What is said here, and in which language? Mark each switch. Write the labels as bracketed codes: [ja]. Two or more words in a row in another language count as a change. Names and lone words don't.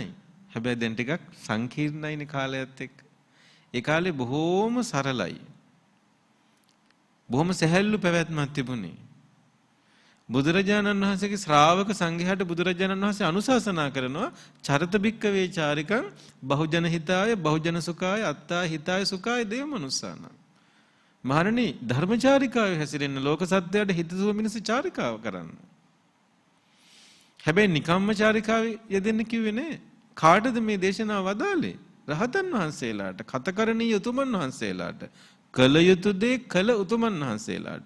[si] හැබැයි දැන් ටිකක් සංකීර්ණයිනේ කාලයත් එක්ක. ඒ කාලේ බොහෝම සරලයි. බොහොම සැහැල්ලු පැවැත්මක් තිබුණේ. බුදුරජාණන් වහන්සේගේ ශ්‍රාවක සංඝයාට බුදුරජාණන් වහන්සේ අනුශාසනා කරනවා [pi] චරිත බික්කවේ චාරිකං බහුජන හිතාය බහුජන සුඛාය අත්තා හිතාය සුඛාය දේව මනුස්සාන. [si] මහණනි ධර්මචාරිකාවේ හැසිරෙන්න ලෝක සත්‍යයට හිතසුව මිනිස් චාරිකාව කරන්න. හැබැයි නිකම්ම චාරිකාවේ යෙදෙන්න කිව්වේ නෑ. කාටද මේ දේශනාව වදාලේ? රහතන් වහන්සේලාට, කතකරණීය උතුමන් වහන්සේලාට, කළ යුතු දේ කළ උතුමන් වහන්සේලාට.